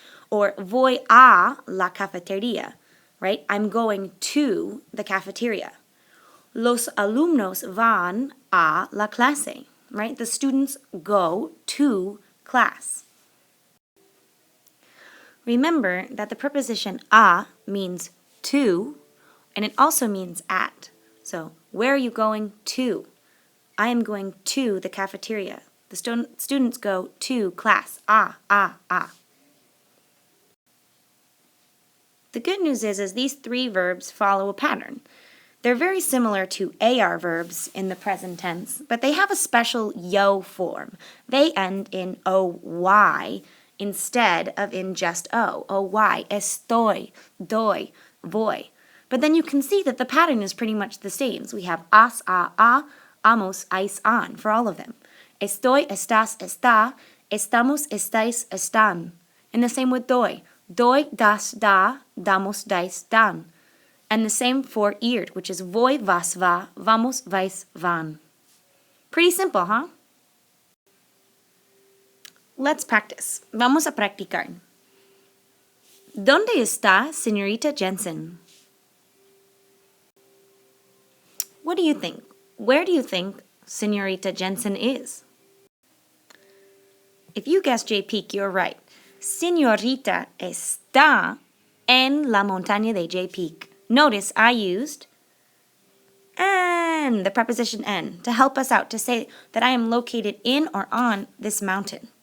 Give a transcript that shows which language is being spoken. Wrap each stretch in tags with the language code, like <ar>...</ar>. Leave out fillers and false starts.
<es>Or voy a la cafetería, right?</es> <en>I'm going to the cafeteria.</en> <es>Los alumnos van a la clase,</es> <en>right? The students go to class. Remember that the preposition a means to, and it also means at. So, where are you going to? I am going to the cafeteria. The students go to class. A. The good news is these three verbs follow a pattern. They're very similar to AR verbs in the present tense, but they have a special yo form. They end in OY instead of in just O.</en> <es>OY, estoy, doy, voy. But then you can see that the pattern is pretty much the same. So we have as, a, amos, ais, an for all of them. Estoy, estás, está, estamos, estáis, están.</es> <en>And the same with doy.</en> <es>Doy, das, da, damos, dais, dan.</es> <en>And the same for ir, which is voy, vas, va, vamos, vais, van. Pretty simple, huh? Let's practice.</en> <es>Vamos a practicar. ¿Dónde está señorita Jensen?</es> <en>What do you think? Where do you think señorita Jensen is? If you guessed J. Peak, you're right.</en> <es>Señorita está en la montaña de J.</es> <en>Peak. Notice I used en, the preposition en, to help us out, to say that I am located in or on this mountain.</en>